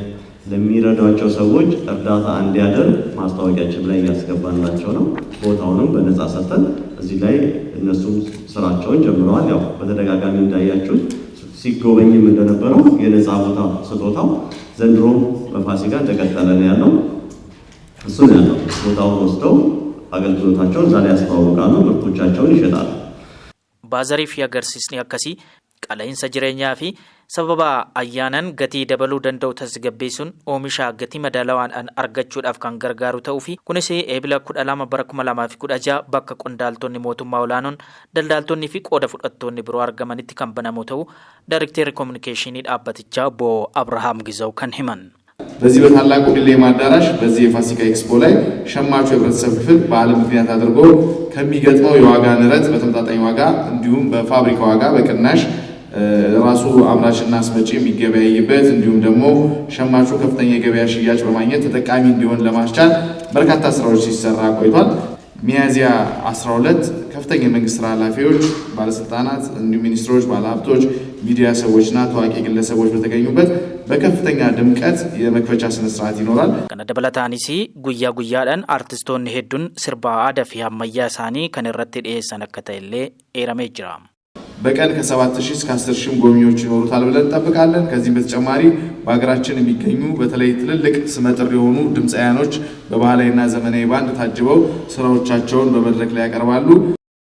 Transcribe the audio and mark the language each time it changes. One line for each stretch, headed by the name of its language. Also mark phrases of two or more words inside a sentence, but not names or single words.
Amharic: ለሚረዷቸው ሰዎች እርዳታ እንዲያደርግ ማስታወቂያችን ላይ ያስገባናቸው ነው። ቦታውንም በነፃ ሰጥተን እዚህ ላይ እነሱ ስራቸውን ጀምረዋል። ያው በተደጋጋሚ እንዳያችሁት ሲጎበኝም እንደነበረው የነፃ ቦታ ስጦታው ዘንድሮ በፋሲካ እንደቀጠለ ነው ያለው። እሱ ነው ያለው። ቦታውን ወስደው አገልግሎታቸውን ዛሬ ያስተዋውቃሉ፣ ምርቶቻቸውን ይሸጣሉ።
Oromo: Baazarii fi agarsiisni akkasii qaala'insa jireenyaa fi sababa ayyaanan gatii dabaluu danda'u tasgabbeessuun oomisha gatii madaalawaadhaan argachuudhaaf kan gargaaru ta'uu fi kunis eebila 12 bara 2016 bakka qondaaltonni mootummaa olaanoon daldaltoonni fi qooda fudhattoonni biroo argamanitti kan banamu ta'uu Daayirekteerri Kominikeeshinii dhaabbatichaa Obbo Abrahaam Gizaw kan himan.
Amharic: በዚህ በታላቁ ዲሌማ አዳራሽ በዚህ የፋሲካ ኤክስፖ ላይ ሸማቹ የህብረተሰብ ክፍል በዓለም ምክንያት አድርጎ ከሚገጥመው የዋጋ ንረት በተመጣጣኝ ዋጋ እንዲሁም በፋብሪካ ዋጋ በቅናሽ ራሱ አምራችና አስመጪ የሚገበያይበት እንዲሁም ደግሞ ሸማቹ ከፍተኛ የገበያ ሽያጭ በማግኘት ተጠቃሚ እንዲሆን ለማስቻል በርካታ ስራዎች ሲሰራ ቆይቷል። ሚያዝያ 12 ከፍተኛ የመንግስት ስራ ኃላፊዎች፣ ባለስልጣናት፣ እንዲሁም ሚኒስትሮች፣ ባለሀብቶች፣ ሚዲያ ሰዎችና ታዋቂ ግለሰቦች በተገኙበት በከፍተኛ ድምቀት የመክፈቻ ስነ ስርዓት ይኖራል።
Oromo: Kana dabalataaniis guyyaa guyyaadhaan artistoonni hedduun sirba aadaa fi ammayyaa isaanii kan irratti dhiyeessan akka ta'ellee eeramee jira.
Amharic: በቀን ከ7,000 እስከ 10,000 ጎብኚዎች ይኖሩታል ብለን እንጠብቃለን። ከዚህም በተጨማሪ በሀገራችን የሚገኙ በተለይ ትልልቅ ስመጥር የሆኑ ድምፃውያኖች በባህላዊና ዘመናዊ ባንድ ታጅበው ስራዎቻቸውን በመድረክ ላይ ያቀርባሉ።